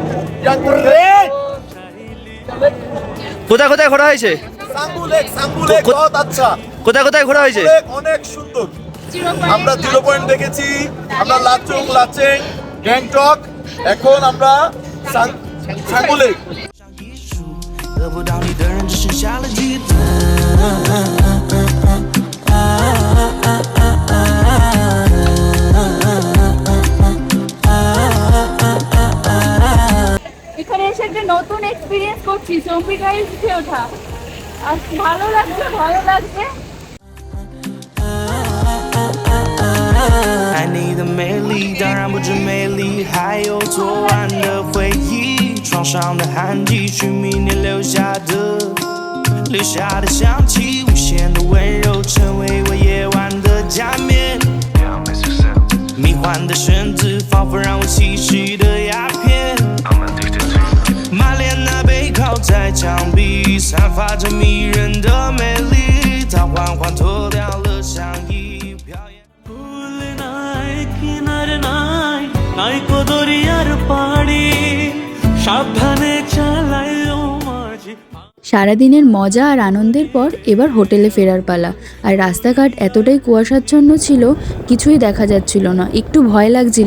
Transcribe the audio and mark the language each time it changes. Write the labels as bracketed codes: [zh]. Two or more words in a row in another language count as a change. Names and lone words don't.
[bn] কোথায় কোথায় ঘোরা হয়েছে? সাঙ্গুলেক কো- [hi] बहुत अच्छा, [bn] কোথায় কোথায় ঘোরা হয়েছে? অনেক সুন্দর। আমরা 0 পয়েন্ট দেখেছি, আমরা লাচুং, লাচেং, গ্যাংটক, এখন আমরা সাঙ্গুলেক। [zh] 得不到你的人只剩下了记得。 [bn] এখানে এসে একটা নতুন এক্সপিরিয়েন্স করছি, জম্বি গাড়ি উঠে ওঠা। আর ভালো লাগছে, ভালো লাগছে। [zh] 爱你的美丽，当然不止美丽，还有昨晚的回忆，床上的汗迹是明年留下的香气，无限的温柔成为我夜晚的假面，迷幻的绳子仿佛让我吸食的鸦片，满脸那背靠在墙壁，散发着迷人的美丽，它缓缓脱掉了上衣，表演。 [bn] ফুল নাই কিনার নাই, নাই কো দরিয়ার পাড়ি, সাবধানে চালাইও মাঝি। সারাদিনের মজা আর আনন্দের পর এবার হোটেলে ফেরার পালা। আর রাস্তাঘাট এতটাই কুয়াশাচ্ছন্ন ছিল, কিছুই দেখা যাচ্ছিল না, একটু ভয় লাগছিল।